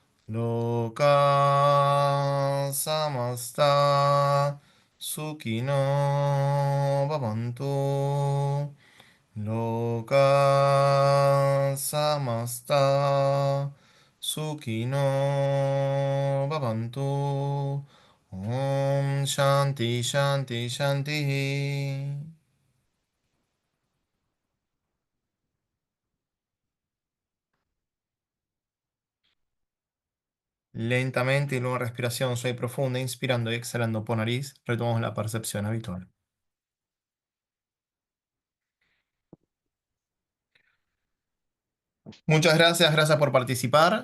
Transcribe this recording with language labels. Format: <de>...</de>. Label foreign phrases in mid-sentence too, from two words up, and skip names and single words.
<sa>Loka samasta sukino bhavantu. Loka samasta sukino bhavantu. Om Shanti Shanti Shanti.</sa> <es>Lentamente y luego respiración suave y profunda, inspirando y exhalando por nariz, retomamos la percepción habitual. Muchas gracias, gracias por participar.</es>